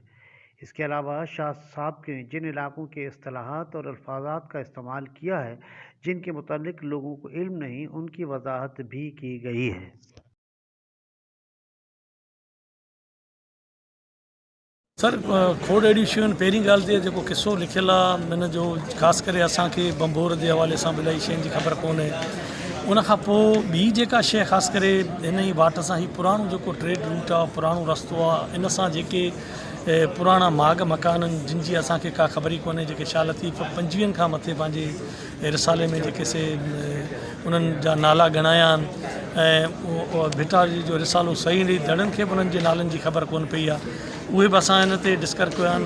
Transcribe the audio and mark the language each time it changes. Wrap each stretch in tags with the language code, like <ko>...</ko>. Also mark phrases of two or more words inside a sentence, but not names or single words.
<ur>اس کے علاوہ شاہ صاحب نے جن علاقوں کے اصطلاحات اور الفاظات کا استعمال کیا ہے جن کے متعلق لوگوں کو علم نہیں، ان کی وضاحت بھی کی گئی ہے۔</ur> <sd>سر کھوڑ اहिड़ी शयूं आहिनि। पहिरीं ॻाल्हि त जेको क़िसो लिखियलु आहे हिन जो ख़ासि करे असांखे बंबोर जे हवाले सां इलाही शयुनि जी ख़बर कोन्हे। उनखां पोइ ॿी जेका शइ ख़ासि करे हिन ई वाट सां ही पुराणो जेको</sd> <en>trade route</en> <sd>आहे, पुराणो रस्तो आहे, इन सां जेके पुराणा माग मकान आहिनि जिन जी असांखे का ख़बर ई कोन्हे, जेके शाह लतीफ़ 50 खां मथे पंहिंजे रिसाले में जेके से उन्हनि जा नाला ॻणाया आहिनि, ऐं भिटारी जो रिसालो सही ॾेई दड़नि खे बि उन्हनि जे नालनि जी ख़बर कोन पई आहे, उहे बि असां हिन ते डिस्कस कया आहिनि।</sd>